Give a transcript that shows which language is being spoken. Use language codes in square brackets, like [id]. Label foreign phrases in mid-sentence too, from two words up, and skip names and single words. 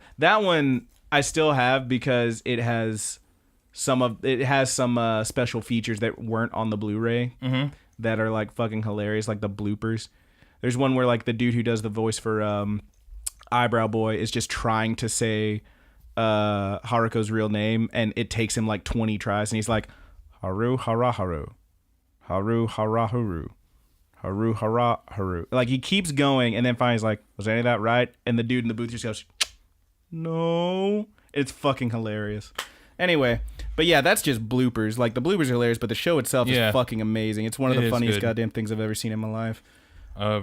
[en] That one I still have because it has some special features that weren't on the Blu-ray. That are like fucking hilarious, like the bloopers. There's one where like the dude who does the voice for Eyebrow Boy is just trying to say Haruko's real name, and it takes him like 20 tries, and he's like, Haru Hara Haru, Haru Hara Haru, Haru Hara Haru. Like he keeps going, and then finally he's like, was any of that right? And the dude in the booth just goes, no. It's fucking hilarious. Anyway, but yeah, that's just bloopers. Like the bloopers are hilarious, but the show itself is fucking amazing. It's one of the funniest goddamn things I've ever seen in my life. It's